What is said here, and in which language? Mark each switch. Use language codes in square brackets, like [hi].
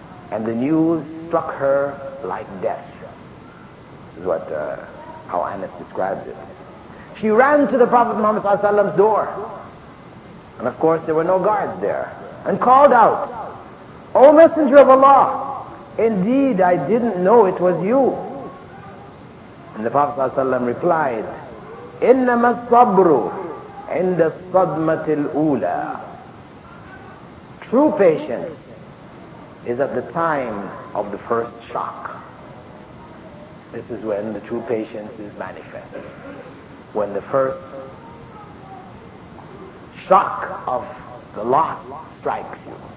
[en] And the news struck her like death. This is what how Anas describes it. She ran to the Prophet Muhammad ﷺ's door. And of course there were no guards there. And called out, O Messenger of Allah, indeed I didn't know it was you. And the Prophet ﷺ replied, [ar] إِنَّمَا الصَّبْرُ عِنْدَ الصَّدْمَةِ الْأُولَى. [en] True patience is at the time of the first shock. This is when the true patience is manifested. When the first shock of the loss strikes you.